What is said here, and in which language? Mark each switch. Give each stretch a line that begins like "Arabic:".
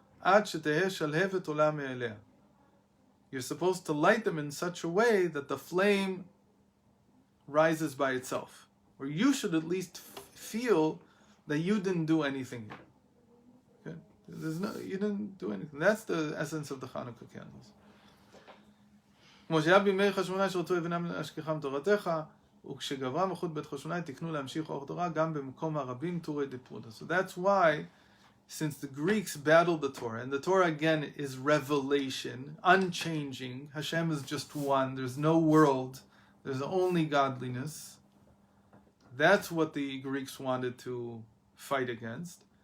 Hebrew: Ad sheteheh shalhevet olah me'eleh.
English: You're supposed to light them in such a way that the flame rises by itself. Or you should at least feel that you didn't do anything here. Okay? You didn't do anything. That's the essence of the Chanukah candles.
Hebrew: כמו שהיה בימי חשמונאי שרצו יבינם להשכיחם תורתך, וכשגברה מלכות בית חשמונאי תקנו להמשיך אור תורה גם במקום הרבים תורי דפרודה.
English: So that's why, since the Greeks battled the Torah, and the Torah again is revelation, unchanging, Hashem is just one, there's no world, there's only godliness. That's what the Greeks wanted to fight against.